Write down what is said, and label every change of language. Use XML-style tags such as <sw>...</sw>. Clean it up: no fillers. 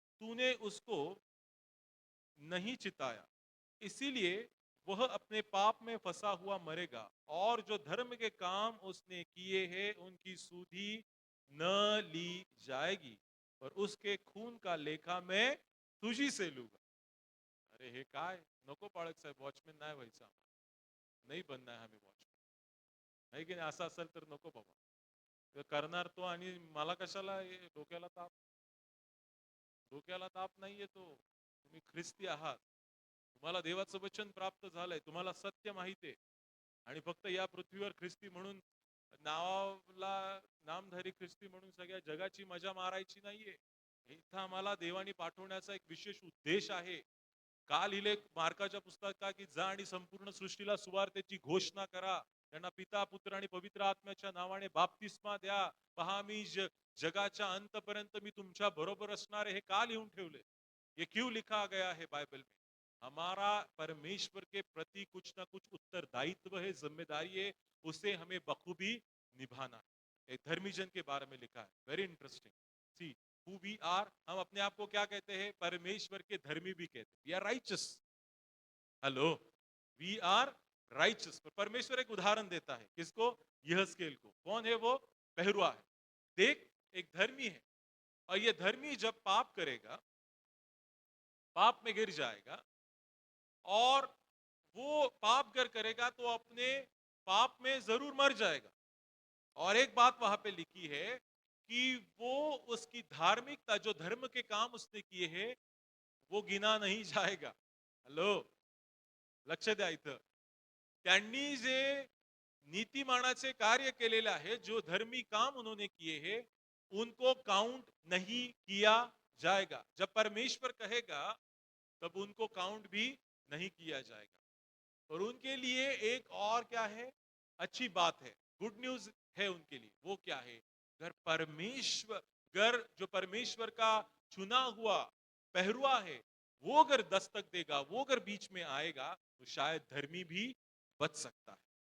<hi>तूने उसको नहीं चिताया, इसीलिए वह अपने पाप में फंसा हुआ मरेगा, और जो धर्म के काम उसने किए हैं उनकी सुधि न ली जाएगी, और उसके खून का लेखा मैं तुझी से लूंगा.</hi> <mr>अरे हे काय, नको पाळक साहेब, वॉचमॅन नाही व्हायचं आम्हाला, नाही</mr> <hi>बनना है हमें वॉचमॅन.</hi> <mr>आहे की नाही? असं असेल तर नको बाबा. करणार तो, आणि मला कशाला डोक्याला ताप. डोक्याला ताप नाही येतो. तुम्ही ख्रिस्ती आहात, तुम्हाला देवाचं वचन प्राप्त झालंय, तुम्हाला सत्य माहिती आहे, आणि फक्त या पृथ्वीवर ख्रिस्ती म्हणून नावाला नामधारी ख्रिस्ती म्हणून सगळ्या जगाची मजा मारायची नाहीये. इथं आम्हाला देवानी पाठवण्याचा एक विशेष उद्देश आहे. का लिहिले मार्काच्या पुस्तकात की जा आणि संपूर्ण सृष्टीला सुवार्तेची घोषणा करा, त्यांना पिता पुत्र आणि पवित्र आत्म्याच्या नावाने बाप्तिस्मा द्या, पहा मी जगाच्या अंतपर्यंत मी तुमच्या बरोबर असणार आहे. हे का लिहून ठेवले?</mr> <hi>ये क्यों लिखा गया है बाइबल में? हमारा परमेश्वर के प्रति कुछ ना कुछ उत्तरदायित्व है, जिम्मेदारी है, उसे हमें बखूबी निभाना है. एक धर्मी जन के बारे में लिखा है, very interesting.</hi> <en>see who we are,</en> <hi>हम अपने आप को क्या कहते हैं? परमेश्वर के धर्मी भी कहते हैं.</hi> <en>We are righteous. Hello, we are righteous.</en> <hi>परमेश्वर एक उदाहरण देता है, किसको? यहस्केल को. कौन है वो? पहरुआ है. देख, एक धर्मी है, और ये धर्मी जब पाप करेगा, पाप में गिर जाएगा, और वो पाप कर करेगा तो अपने पाप में जरूर मर जाएगा. और एक बात वहां पे लिखी है कि वो उसकी धार्मिकता, जो धर्म के काम उसने किए हैं, वो गिना नहीं जाएगा.</hi> <mr>हॅलो, लक्ष द्या इथं. त्यांनी जे नीतिमानाचे कार्य केलेले आहे,</mr> <hi>जो धर्मी काम उन्होंने किए हैं, उनको काउंट नहीं किया जाएगा. जब परमेश्वर कहेगा तब उनको काउंट भी नहीं किया जाएगा. और उनके लिए एक और क्या है? अच्छी बात है, गुड न्यूज है उनके लिए. वो क्या है? अगर परमेश्वर, अगर जो परमेश्वर का चुना हुआ पहरुआ है, वो अगर दस्तक देगा, वो अगर बीच में आएगा, तो शायद धर्मी भी बच सकता है.</hi>